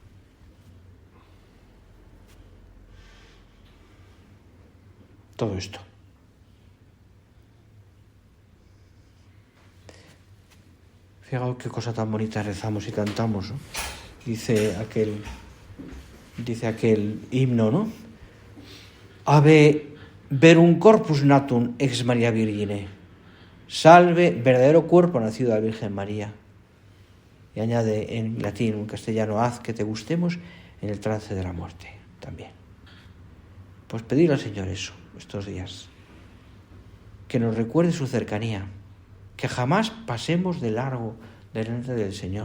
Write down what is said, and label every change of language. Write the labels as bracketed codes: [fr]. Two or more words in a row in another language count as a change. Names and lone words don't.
[es] Todo esto. Fijaos qué cosa tan bonita rezamos y cantamos, ¿no? Dice aquel himno, ¿no? [la] Ave verum corpus natum ex Maria Virgine. [es] Salve, verdadero cuerpo nacido de la Virgen María. Y añade en latín, en castellano, haz que te gustemos en el trance de la muerte también. Pues pedir al Señor eso estos días. Que nos recuerde su cercanía. Que jamás pasemos de largo delante del Señor.